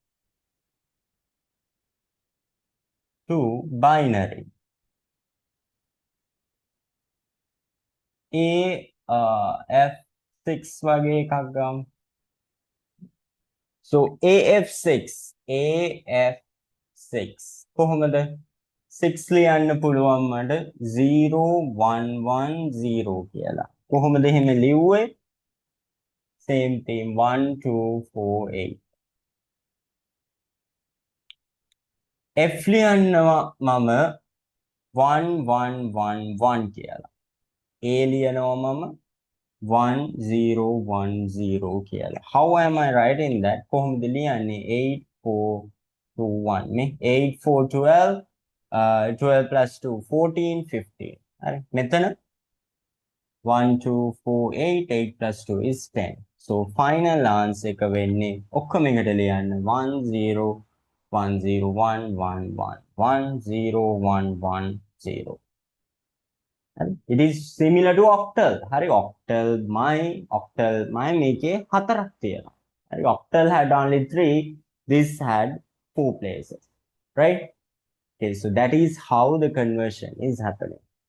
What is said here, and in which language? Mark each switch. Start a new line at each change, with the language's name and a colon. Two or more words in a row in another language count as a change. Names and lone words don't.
English: to binary.
Sinhala: AF6 වගේ එකක් ගමු. So AF6 කොහොමද 6 ලියන්න පුළුවන් මට 0 1 1 0 කියලා. කොහොමද එහෙම ලිව්වේ?
English: Same thing 1 2 4 8.
Sinhala: F ලියන්නවා මම 1 1 1 1 කියලා. A ලියනවා මම 1 0 1 0 කියලා.
English: How am I writing that?
Sinhala: කොහොමද ලියන්නේ 8 4 2 1 නේ 8 4 12 12 plus 2 14 15. හරි මෙතන 1 2 4 8 8 plus 2 is 10.
English: So final answer
Sinhala: එක වෙන්නේ ඔක්කොම එකට ලියන්න 1 0 1 0 1 1 1 1 0 1 1 0.
English: It is similar to octal.
Sinhala: හරි octal my මේකේ 4ක් තියෙනවා.
English: හරි octal had only 3, this had 4 places. Right? Okay, so that is how the conversion is happening.